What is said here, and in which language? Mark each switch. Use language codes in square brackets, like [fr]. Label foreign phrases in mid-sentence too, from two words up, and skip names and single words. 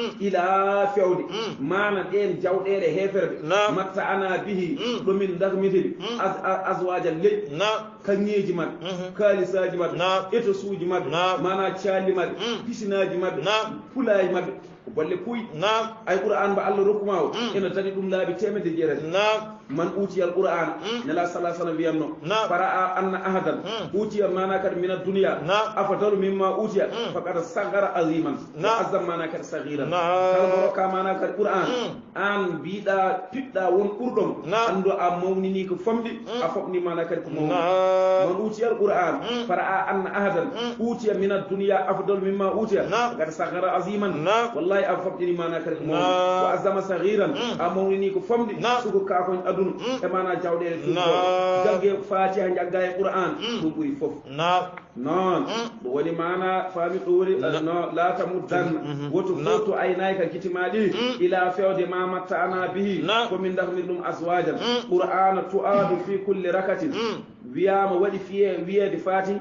[ff] ila fewde mana ɗen jawɗele heferɓe [ar] ما تعنى به [ff] ɗomin darmitiri aswajal ley kaŋŋeji maɓɓe kalisaji maɓɓe eto suuji maɓɓe mana caali maɓɓe pisinaji maɓɓe pulaji maɓɓe bolle puy ay qur'an ba Allah rokkuma o ena tani ɗum laabi temedde jeetati [ar] من أوتي القرآن فرأى أن أحدا أوتي من الدنيا أفضل مما أوتي فقد صغر عظيما وعظم [ff] mana kadi sagiran kala rokka mana kadi qur'an an biɗa piɗɗa won ɓurɗom andu a mawnini ko famɗi a foɓni mana kadi ko mawni [ar] من أوتي القرآن فرأى أن أحدا أوتي من الدنيا أفضل مما أوتي فقد صغر عظيما [ff] wallahi a foɓɗini mana kadi ko mawni [ar] وعظم صغيرا [ff] a mawnini ko famɗi suko kakon aduna e mana jawɗele tuuɓo jagge fatiha jagga e qur'an ɗum ɓuuri fof noon ɗum woni mana fami ɗori no la tamuddanna woto fof to aynayi ka kitima ɗi ila fewde ma matta ana bihi komin dahmir ɗum aswajan [ar] قرآنا تعاد في كل ركعة [ff] wiyama waɗi fiye wiyede